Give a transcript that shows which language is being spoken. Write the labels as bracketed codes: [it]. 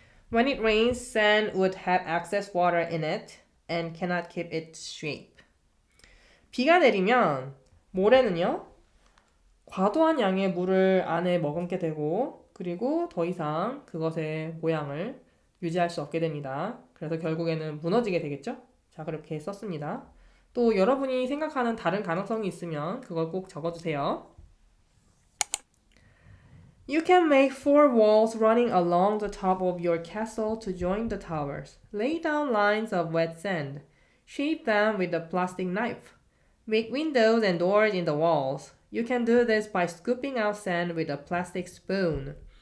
[en] When it rains, sand would have excess water in it and cannot keep its shape. [ko] 비가 내리면 모래는요, 과도한 양의 물을 안에 머금게 되고 그리고 더 이상 그것의 모양을 유지할 수 없게 됩니다. 그래서 결국에는 무너지게 되겠죠? 자, 그렇게 썼습니다. 또 여러분이 생각하는 다른 가능성이 있으면 그걸 꼭 적어주세요. [en] You can make 4 walls running along the top of your castle to join the towers. Lay down lines of wet sand. Shape them with a plastic knife. Make windows and doors in the walls. You can do this by scooping out sand with a plastic spoon.